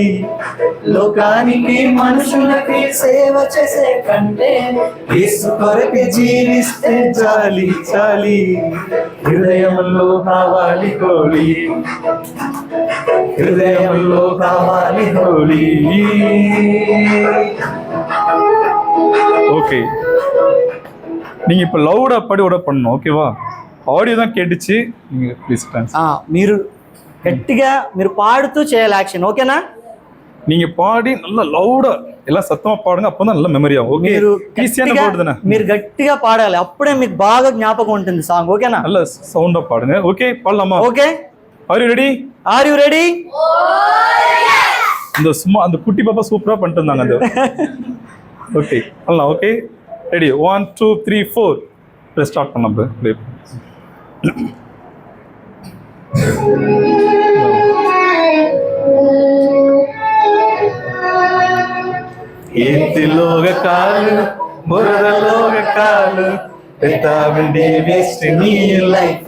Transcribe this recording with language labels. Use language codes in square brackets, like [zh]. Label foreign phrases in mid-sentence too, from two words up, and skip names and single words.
[te] లోకానికి మనుషులకి సేవ చేసే కంటే యేసు కొరకు జీవిస్తే జాలి జాలి. హృదయంలో కావాలి హోలీ, హృదయంలో కావాలి హోలీ. [ta] ஓகே, நீங்க இப்போ லவுடா படியோட பண்ணணும், ஓகேவா? ఆడియో தான் கேட்டுச்சு, நீங்க [en] please dance. [te] మీరు గట్టిగా మీరు పాడుతూ చేయాలి యాక్షన్, ఓకేనా? [ta] நீங்க பாடி நல்லா லவுடா எல்லாம் சத்தமா பாடுங்க, அப்பதான் நல்ல மெமரி ஆகும். ஓகே, [te] మీరు [ta] ஈஸியான [te] గట్టిగా- [ta] பாடு தானே? [te] మీరు గట్టిగా పాడాలి, అప్పుడే మీకు బాగా జ్ఞాపకం ఉంటుంది సాంగ్, ఓకేనా? [ta] நல்ல சவுண்டா பாடுங்க. ஓகே, பாடலாமா? [te] ఓకే. [en] are you ready? are you ready? [ta] அந்த சும்மா அந்த குட்டி பாப்பா சூப்பரா பண்ணிட்டு இருந்தாங்க அது. ஓகே, பண்ணலாம். ஓகே, ரெடி? 1 2 3 4 ப்ளஸ் ஸ்டார்ட் பண்ணலாம் ப்ளே. [te] ఏతిలోగ కాలు బురదలోగ కాలు పెట్టావండి వేస్ట్ నీ లైఫ్.